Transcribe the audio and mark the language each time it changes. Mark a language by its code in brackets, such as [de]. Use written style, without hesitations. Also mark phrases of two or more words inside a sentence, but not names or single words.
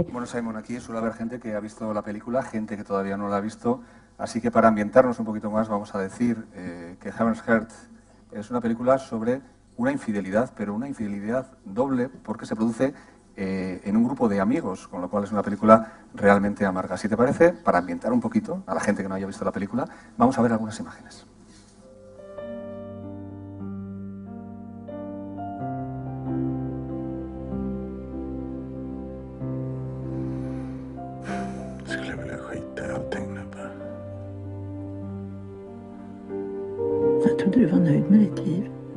[es] Bueno, Simon, aquí suele haber gente que ha visto la película, gente que todavía no la ha visto, así que para ambientarnos un poquito más vamos a decir que Heaven's Heart es una película sobre una infidelidad, pero una infidelidad doble porque se produce en un grupo de amigos, con lo cual es una película realmente amarga. Si te parece, para ambientar un poquito a la gente que no haya visto la película, vamos a ver algunas imágenes. [sv] Skulle vilja skita i allting nu bara. Jag trodde du var nöjd med ditt liv.